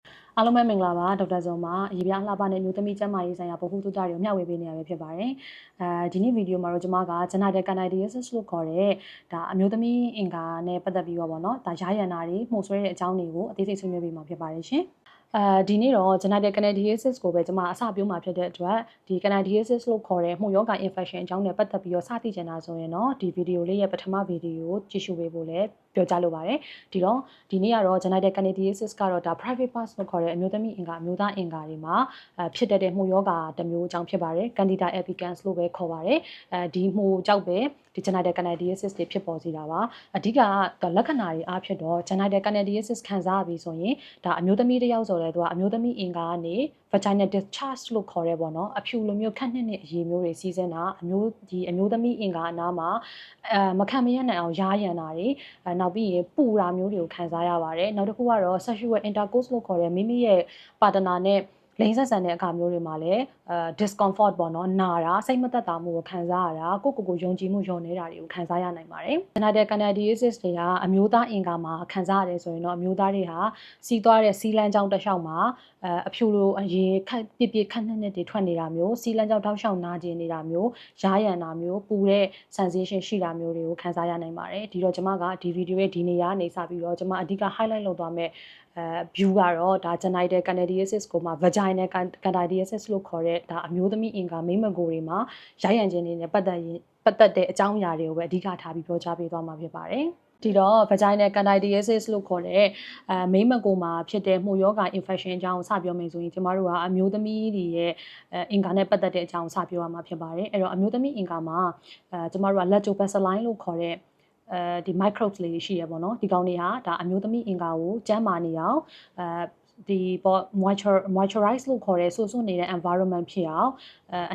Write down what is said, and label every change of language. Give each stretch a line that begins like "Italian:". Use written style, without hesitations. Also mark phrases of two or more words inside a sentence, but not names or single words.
Burmese: အားလုံးပဲမင်္ဂလာပါဒေါက်တာဇော်မှာအရေးပြလှပနဲ့မျိုးသမီးကျန်းမာရေးဆိုင်ရာဗဟုသုတတွေကိုမျှဝေပေးနေရပဲဖြစ်ပါတယ်ဒီနေ့ဗီဒီယိုမှာတော့ကျွန်မက
English: genital candidiasis
Burmese: လို့ခေါ်တဲ့ဒါအမျိုးသမီးအင်္ဂါနဲ့ပတ်သက်ပြီးတော့ပေါ့နော်ဒါရာရန်နာတွေမှုဆွဲတဲ့အကြောင်းတွေကိုအသေးစိတ်ဆွေးနွေးပေးမှာဖြစ်ပါတယ်ရှင်ဒီနေ့တော့
English: genital candidiasis
Burmese: ကိုပဲကျွန်မအ စပြောမှာဖြစ်တဲ့အတွက်ဒီ candidiasis လို့ခေါ်တဲ့မှုရောဂါ infection အကြောင်းနဲ့ပတ်သက်ပြီးတော့စသိချင်တာဆိုရင်တော့ဒီဗီဒီယိုလေးရဲ့ပထမဗီဒီယိုကိုကြည့်ရှုပေးဖို့လည်းပြောကြားလိုပါတယ်ဒီနေ့ကတော့
English: genital candidiasis
Burmese: ကတော့ဒါ
English: private parts
Burmese: လို့ခေါ်တဲ့အ မျိုးသမီးအင်္ဂါအမျိုးသားအင်္ဂါတွေမှာဖြစ်တတ်တဲ့မှုရောဂါတစ်မျိုးအကြောင်းဖြစ်ပါတယ်
English: candida albicans
Burmese: လို့ပဲခေါ်ပါတယ်ဒီမှုကြောင့်ပဲဒီ
English: genital candidiasis
Burmese: တွေဖြစ်ပေါ်စေတာပါအ ဓိကလက္ခဏာတွေအားဖြင့်တော့
English: genital candidiasis
Burmese: ခံစားရပြီးဆိုရင်ဒါအမျိုးသမီးတစ်ယောက်ဆိုလဲသူကအမျိုးသမီးအင်္ဂါကနေ
English: vaginal discharge
Burmese: လို့ခေါ်ရဲပေါ့နော်အဖြူလိုမျိုးခန့်နှစ်အရည်မျိုးတွေစီးစင်းတာအမျိုးသမီးအင်္ဂါအနားမှာမခံမရနိုင်အောင်ရားရန်တာတွေနောက်ပြီးရင်ပူတာမျိုးတွေကိုခံစားရပါတယ်နောက်တစ်ခုကတော့
English: sexual intercourse
Burmese: လို့ခေါ်တဲ့မိမိရဲ့ partner နဲ့လိင်ဆက်ဆံတဲ့အခါမျိုးတွေမှာလည်းdiscomfort ပေါ့နော်နာတာစိတ်မသက်သာမှုကိုခံစားရတာကိုယုံကြည်မှုလျော့နေတာတွေကိုခံစားရနိုင်ပါတယ်
English: genital candidiasis
Burmese: တွေ ကအမျိုးသားအင်္ဂါမှာခံစားရတယ်ဆိုရင်တော့အမျိုးသားတွေဟာစီးသွားတဲ့စီးလန်းကြောင်းတစ်လျှောက်မှာအဖြူလိုအရေခက်ပြခန့်နှစ်တွေထွက်နေတာမျိုးစီးလန်းကြောင်းတောက်လျှောက်နာကျင်နေတာမျိုးရားရန်တာမျိုးပူ တဲ့ sensation ရှိတာမျိုးတွေကိုခံစားရနိုင်ပါတယ်ဒီတော့ကျွန်မကဒီဗီဒီယိုရဲ့ဒီနေရာနေစပြီးတော့ကျွန်မအဓိက highlight လုပ်သွားမယ်view ကတော့ဒါ
English: genital candidiasis
Burmese: ကိုမှ vaginal candidiasis လို့ခေါ်တဲ့ဒါအမျိုးသမီးအင်္ဂါမိမကိုတွေမှာရရန်ခြင်းတွေနဲ့ပတ်သက်တဲ့အကြောင်းအရာတွေကိုပဲအဓိကထားပြီးပြောကြားပေး သွားမှာဖြစ်ပါတယ်ဒီတော့
English: vaginal candidiasis
Burmese: လို့ခေါ်တဲ့မိမကိုမှာဖြစ်တဲ့မှုရောဂါ infection အကြောင်းကိုစပြောမယ်ဆိုရင်ကျမတို့ကအမျိုးသမီးတွေရဲ့အင်္ဂါနဲ့ပတ်သက်တဲ့အကြောင်းကိုစပြောရမှာဖြစ်ပါတယ်အဲ့တော့အမျိုးသမီးအင်္ဂါမှာကျမတို့က lactobacilli လို့ခေါ်တဲ့ဒီ microbes လေးရှိရပေါ့နော်ဒီကောင်တွေဟာဒါအမျိုးသမီးအင်္ဂါကိုကျန်းမာနေအောင်ဒီပေါ့ moisturize လို့ခေါ်တဲ့ဆိုနေတဲ့ environment ဖြစ်အောင်အ